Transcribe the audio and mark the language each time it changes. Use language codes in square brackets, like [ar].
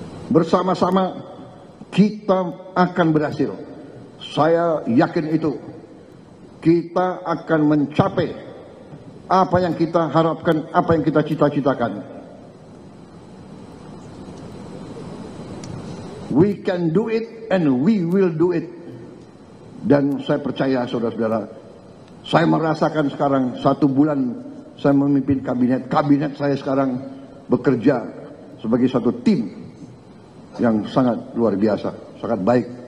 [id] Bersama-sama kita akan berhasil. Saya yakin itu. Kita akan mencapai apa yang kita harapkan, apa yang kita cita-citakan. [en] We can do it and we will do it. [id] Dan saya percaya saudara-saudara, saya merasakan sekarang 1 bulan saya memimpin kabinet saya sekarang bekerja sebagai satu tim yang sangat luar biasa, sangat baik.